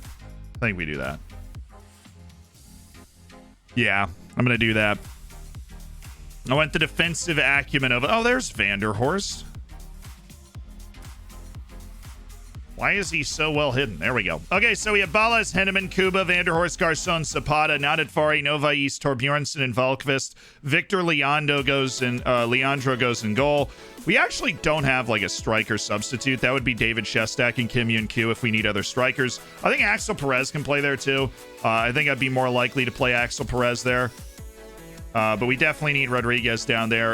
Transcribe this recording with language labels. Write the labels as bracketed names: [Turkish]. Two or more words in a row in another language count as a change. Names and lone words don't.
[English] I think we do that. Yeah, I'm going to do that. I want the defensive acumen of... Oh, there's Vanderhorst. Why is he so well hidden? There we go. Okay, so we have Ballas, Henneman, Kuba, Vanderhorst, Garçon, Zapata, Nadadvari, Novais, Torbjornsson, and Valkvist. Victor Leandro goes in goal. We actually don't have like a striker substitute. That would be David Shestak and Kim Yun-kyu if we need other strikers. I think Axel Perez can play there too. I think I'd be more likely to play Axel Perez there. But we definitely need Rodriguez down there.